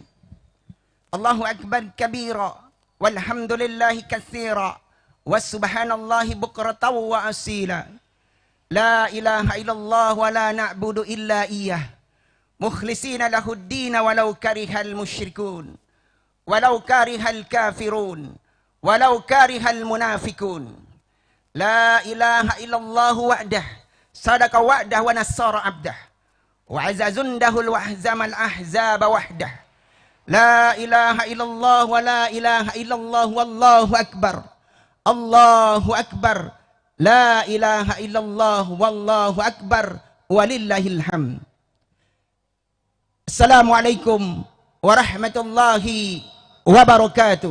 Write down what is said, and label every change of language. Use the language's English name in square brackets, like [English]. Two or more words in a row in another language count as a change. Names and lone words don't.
[Arabic] الله أكبر كبيرا والحمد لله كثيرا وسبحان الله بكرة وأصيلا. لا إله إلا الله ولا نعبد إلا إياه مخلصين له الدين ولو كره المشركون ولو كره الكافرون ولو كره المنافقون. لا إله إلا الله وحده صدق وعده ونصر عبده وأعز جنده وهزم الأحزاب وحده. لا إله إلا الله ولا إله إلا الله والله أكبر. الله أكبر. لا إله إلا الله والله أكبر ولله الحمد. السلام عليكم ورحمة الله وبركاته.